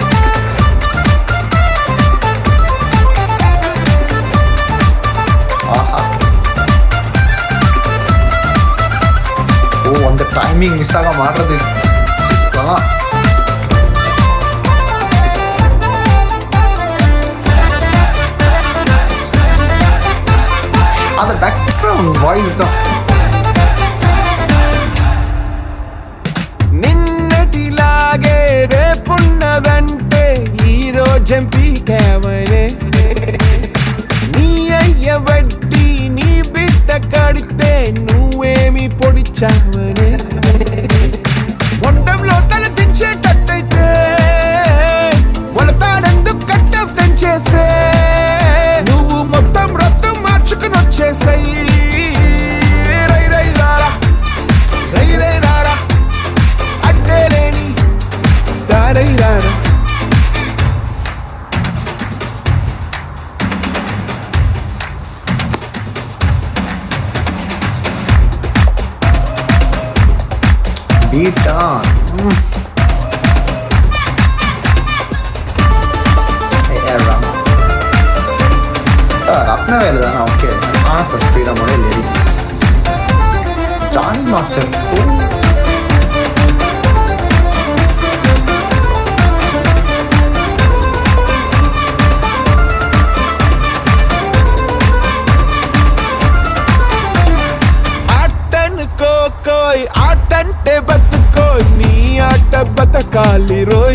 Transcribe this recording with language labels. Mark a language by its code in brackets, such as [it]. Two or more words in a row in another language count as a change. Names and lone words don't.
[ta] ஆஹா, ஓ அந்த [en] timing miss [ta] ஆக மாறுறது. அந்த [en] background voice [ta] தான். [te] నిన్నటిలాగే రేపున్నదంటే ఈరోజం పీకావనే నీ అయ్య వడ్డీ నీ బిడ్డ కడితే నువ్వేమి పొడిచావనే వంటంలో తల దించేటట్టయితే మొలతాడందుకు కట్ట పెంచేసే నువ్వు మొత్తం రక్తం మార్చుకుని వచ్చేసాయి. రై రై రారా రై రై రారా అడ్డేలేని దారై రారా [en] beat on. [ta] ரத்னவேலு தானே? [en] okay, first [ta] ஸ்பீடாமோட லிரிக்ஸ் ஜானி மாஸ்டர். [te] కోయ్ ఆటంటే బతుకోయ్ నీ ఆట బతకాలి రోయ్